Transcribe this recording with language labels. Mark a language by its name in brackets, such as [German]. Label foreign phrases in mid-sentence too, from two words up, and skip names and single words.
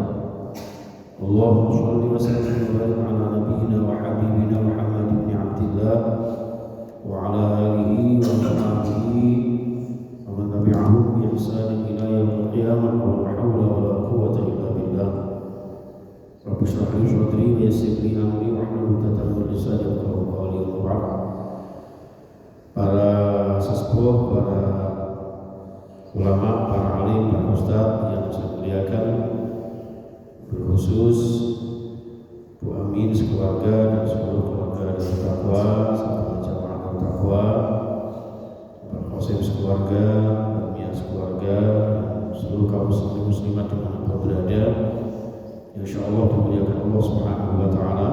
[Arabic] اللهم صل وسلم وبارك على نبينا وحبيبنا محمد بن عبد الله وعلى آله وصحبه ومن تبعهم بإحسان إلى يوم القيامة ولا حول ولا قوة إلا بالله. رب اشرح لي صدري ويسر لي أمري واحلل عقدة من لساني يفقهوا قولي. [Indonesian] Para sesepuh, para ulama, para alim, para ustaz yang saya muliakan, berkhusus Bu Amin sekeluarga dan seluruh keluarga dari Takwa serta jamaah Takwa, Pak Qasim sekeluarga, Pak Mia sekeluarga, dan seluruh kaum muslimin muslimat dimanapun berada, insyaallah dimuliakan [Arabic] الله سبحانه وتعالى.